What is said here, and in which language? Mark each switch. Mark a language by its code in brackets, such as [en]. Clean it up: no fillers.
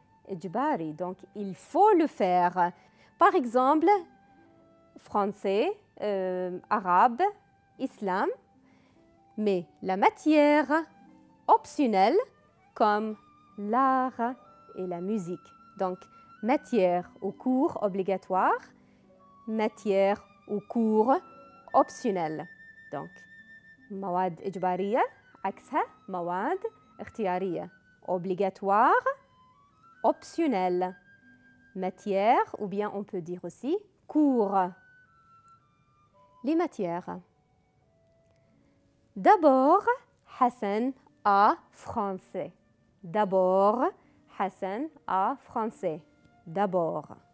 [fr] إجباري, donc il faut le faire. Par exemple, français, arabe, islam. Mais la matière optionnelle, comme l'art et la musique. Donc, matière ou cours obligatoire, matière ou cours optionnel. [ar] Donc, مواد إجبارية عكسها مواد اختيارية. [fr] Obligatoire, optionnel. Matière, ou bien on peut dire aussi cours. Les matières. D'abord, Hassan a français. D'abord, Hassan a français. D'abord.